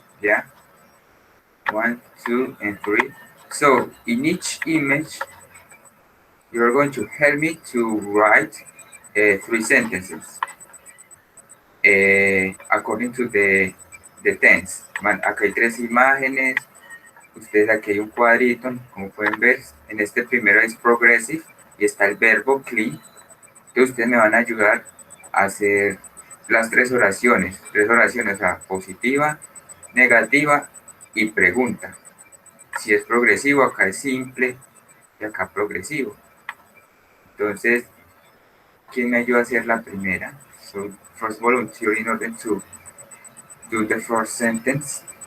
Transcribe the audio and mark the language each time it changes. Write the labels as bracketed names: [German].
[English] Yeah, 1, 2, and 3. So in each image, you're going to help me to write three sentences according to the tense. [Spanish] Acá hay tres imágenes. Ustedes aquí hay un cuadrito, como pueden ver, en este primero es progressive y está el verbo clean. Entonces ustedes me van a ayudar a hacer las tres oraciones, o sea, positiva, negativa y pregunta. Si es progresivo, acá es simple y acá progresivo. Entonces, ¿quién me ayuda a hacer la primera? [English] So, first volunteer in order to do the first sentence.